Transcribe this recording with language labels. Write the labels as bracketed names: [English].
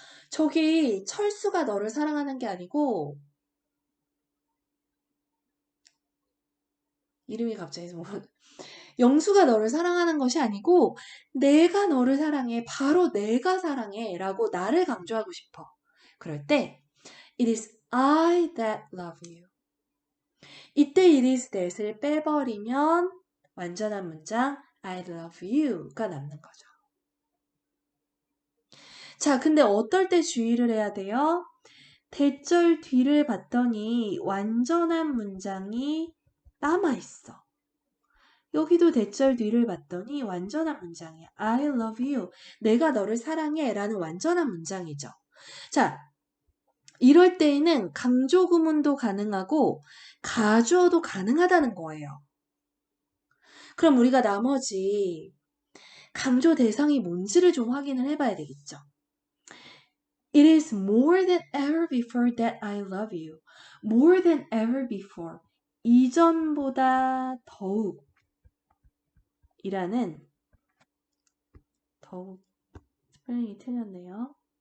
[Korean] 저기 철수가 너를 사랑하는 게 아니고 이름이 갑자기 뭐 영수가 너를 사랑하는 것이 아니고 내가 너를 사랑해. 바로 내가 사랑해. 라고 나를 강조하고 싶어. [English] 그럴 때 It is I that love you. [Korean] 이때 [English] it is that [Korean] 을 빼버리면 완전한 문장 [English] I love you [Korean] 가 남는 거죠. 자, 근데 어떨 때 주의를 해야 돼요? 대절 뒤를 봤더니 완전한 문장이 남아있어. 여기도 대절 뒤를 봤더니 완전한 문장이야. [English] I love you. [Korean] 내가 너를 사랑해. 라는 완전한 문장이죠. 자, 이럴 때에는 강조 구문도 가능하고 가주어도 가능하다는 거예요. 그럼 우리가 나머지 강조 대상이 뭔지를 좀 확인을 해봐야 되겠죠. [English] It is more than ever before that I love you. More than ever before. [Korean] 이전보다 더욱 이라는 더욱 스펠링이 틀렸네요.